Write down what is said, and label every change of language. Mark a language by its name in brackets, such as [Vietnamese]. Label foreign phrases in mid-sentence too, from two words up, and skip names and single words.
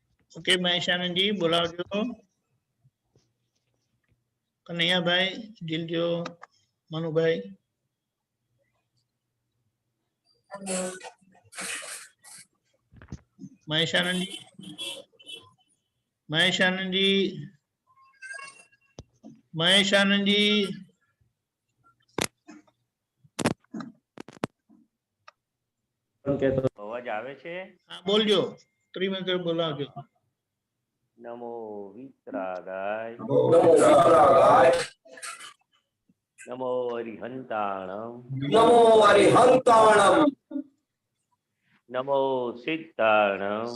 [Gujarati] ઓકે મહેશ આનંદ જી બોલાવજો। કન્હૈયા ભાઈ દિલજો, મનુ ભાઈ, મહેશ આનંદ જી, મહેશ આનંદ જી, મહેશ આનંદ જી। અવાજ આવે છે? હાં બોલજો, ત્રિમંત્ર બોલાવજો। [Prakrit languages] नमो वित्रागाय नमो अरिहंताणम नमो अरिहंताणम नमो सिद्धाणम